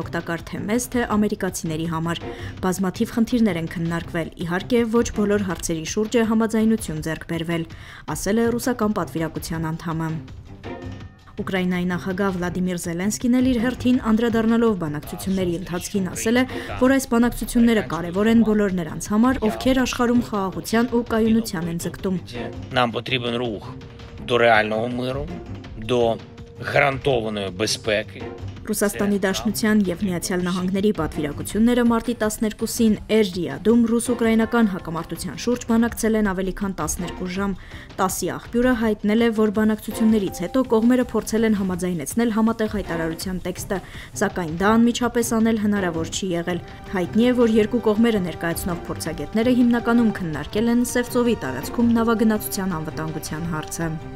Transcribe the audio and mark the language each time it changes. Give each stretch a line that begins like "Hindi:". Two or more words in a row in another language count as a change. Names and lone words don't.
Armenian: օգտակար թե մեզ, թե ամերիկացիների համար։ Բազմաթիվ խնդիրներ են քննարկվել, իհարկե ոչ բոլոր հարցերի շուրջ է համաձայնություն ձեռք բերվել, ասել է ռուսական պատվիրակության անդամը։ Ուկրաինայի նախագահ Վլադիմիր Զելենսկին էլ իր հերթին անդրադառնալով բանակցությունների ընթացքին ասել է, որ այս բանակցությունները կարևոր են բոլոր նրանց համար, ովքեր աշխարհում խաղաղության ու կայունության են ձգտում։
Ukrainian: Нам потрібен рух до реального миру, до гарантованої безпеки.
Armenian: Ռուսաստանի Դաշնության և Միացյալ Նահանգների պատվիրակությունները մարտի 12-ին Էր-Ռիադում ռուս-ուկրաինական հակամարտության շուրջ բանակցել են ավելի քան 12 ժամ։ ՏԱՍՍ-ի աղբյուրը հայտնել է, որ բանակցություններից հետո կողմերը փորձել են համաձայնեցնել համատեղ հայտարարության տեքստը, սակայն դա անմիջապես անել հնարավոր չի եղել։ Հայտնի է, որ երկու կողմերը ներկայացնող փորձագետները հիմնականում քննարկել են Սև ծովի տարածքում նավագնացության անվտանգության հարցը։